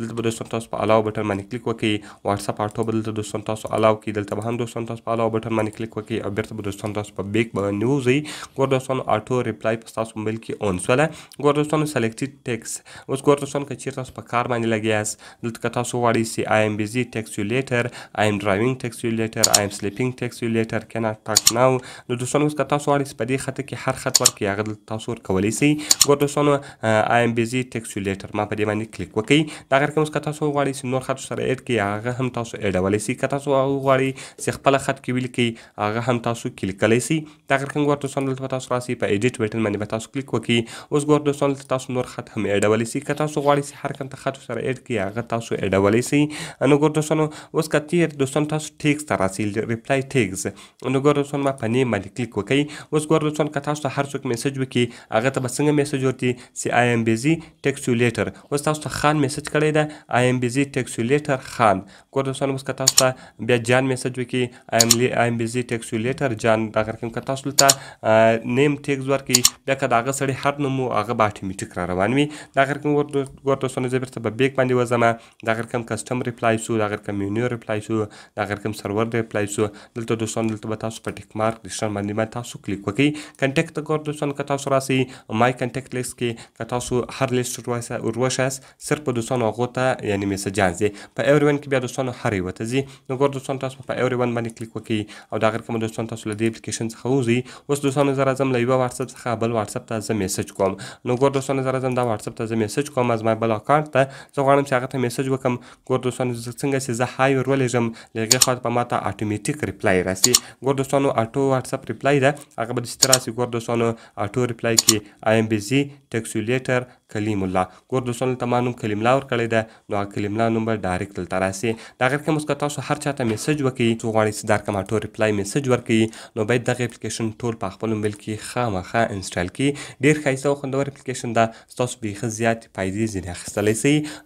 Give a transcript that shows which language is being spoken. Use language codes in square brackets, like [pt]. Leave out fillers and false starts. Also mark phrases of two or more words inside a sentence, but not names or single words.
[ps] دلته به دوستانو تاسو په [en] allow button [ps] باندې کلیک وکړئ. واتساپ اټو به دلته دوستانو تاسو الاو کړئ. دلته به هم دوستانو تاسو په [en] allow button [ps] باندې کلیک وکړئ او بیرته به دوستانو تاسو په بیک باندې ووځئ. ګور دوستانو [en] auto reply [ps] په تاسو موبایل کې اون شوله. ګور دوستانو [en] selected text. [ps] اوس ګور دوستانو که چیرته تاسو په کار باندې لګیا یاست، دلته که تاسو غواړئ چې [en] I am busy text you later, I am driving text you later, I am sleeping text you later, cannot talk now. [ps] نو دوستانو اوس که تاسو غواړئ چې په دې خط کې هر خط ورکړئ، هغه دلته تاسو ورکولی شئ. ګور دوستانو [en] I am busy text you later [ps] ما په دې باندې کلیک وکړئ. دا غیر کوم که تاسو غواړئ چې نور خط سره اډ کړئ، هغه هم تاسو اډولی شئ. که تاسو غواړئ چې خپله خط کې ولیکئ، هغه هم تاسو کلیکلی شئ. دا غیر کوم ګور دوستانو دلته به تاسو راسئ، په [en] edit button [ps] باندې به تاسو کلیک وکړئ. اوس ګور دوستانو دلته تاسو نور خط هم اډولی شئ. که تاسو غواړئ چې هر کوم ته خط سره اډ کړئ، هغه تاسو اډولی شئ. نو ګور دوستانو اوس که تیر دوستانو تاسو ټیکس ته راسئ، [en] reply text, [ps] نو ګور دوستانو په نیم باندې کلیک وکړئ. اوس ګور دوستانو که تاسو ته هر څوک میسج وکړي، هغه ته به څنګه میسج ورکړي چې [en] I am busy text you later. [ps] اوس تاسو ته خان میسج کړی ده [en] I am busy text you later [ps] خان. ګور دوستانو اوس که تاسو ته بیا جان میسج وکړي [en] I am busy text you later [ps] جان. دا کوم که تاسو ته [en] name text [ps] ورکړي، بیا که د هغه سړي هر نوم و هغه به اټومیټیک را روان وي. دا کوم ګور دوستانو زه بیرته په بیک باندې وځم. دا کوم [en] custom reply [ps] شو، دا کوم [en] menu reply [ps] شو، دا کوم [en] server reply [ps] شو. دلته دوستانو دلته به تاسو په [en] tick mark [ps] نشان باندې تاسو کلیک وکړئ. کنټیکټ ګور دوستانو که تاسو راسئ [en] my contact list [ps] کې، که تاسو هر لیست وروشاست صرف په دوستانو هغو ته یعنی میسجان ځي. په [en] every one [ps] کې بیا دوستانو هر یوه ته ځي. نو ګور دوستانو تاسو په [en] every one [ps] باندې کلیک وکړئ او دا غیر کوم دوستانو تاسو له دې اپلیکیشن څخه ووځئ. اوس دوستانو زه راځم له یوه واتساپ څخه بل واتساپ ته زه میسج کوم. نو ګور دوستانو زه راځم دا واتساپ ته زه میسج کوم از ما بل اکاونټ ته. زه غواړم چې هغه ته میسج وکړم. ګور دوستانو څنګه چې زه های ورولېږم، له هغې خوا په ما ته اټومیټیک ریپلای راسي. ګور دوستانو [en] auto WhatsApp reply [ps] ده، هغه به داسې راسي. ګور دوستانو [en] auto reply [ps] کې [en] I am busy text you later [ps] کلیم الله. ګور دوستانو ته ما نوم کلیم الله ورکړی ده، نو هغه کلیم الله نوم به ډایرکټ دلته راسي. د هغې کوم که تاسو هر چا ته میسج وکړئ، څو غواړئ چې دا کوم [en] auto reply message [ps] ورکړئ، نو باید دغه اپلیکیشن ټول په خپل موبایل کې خامخا انسټال کړئ. ډېر ښایسته او خوندور اپلیکیشن ده، ستاسو بیخي زیاتې فایدې ځینې اخیستلی شئ.